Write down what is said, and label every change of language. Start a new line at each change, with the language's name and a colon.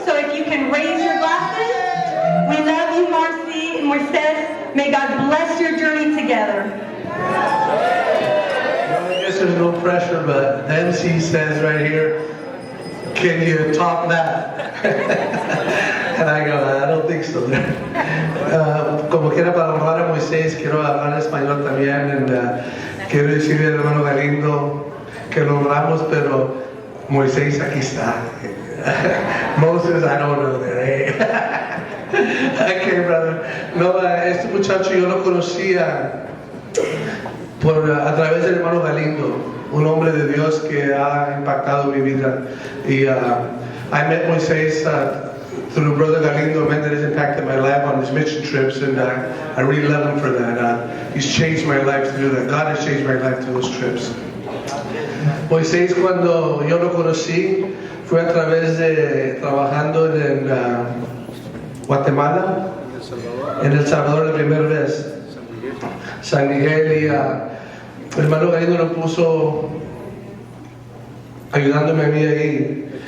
English: So if you can raise your glasses. We love you, Marcy and Moises. May God bless your journey together. Well, I guess there's no pressure, but Nancy says right here, can you talk that? And I go, I don't think so.
Spanish: Como quiera, para honrar a Moisés, quiero hablar español también. Quiero decirle al hermano Galindo que lo honramos, pero Moisés aquí está.
English: Moses, I don't know that. Okay, brother.
Spanish: No, este muchacho yo lo conocía a través del hermano Galindo, un hombre de Dios que ha impactado mi vida. Y
English: I met Moises through Brother Galindo, a man that has impacted my life on his mission trips, and I really love him for that. He's changed my life through that. God has changed my life through those trips.
Spanish: Moisés, cuando yo lo conocí, fue a través de trabajando en Guatemala, en El Salvador la primera vez, San Miguel, y el hermano Galindo lo puso ayudándome a mí ahí.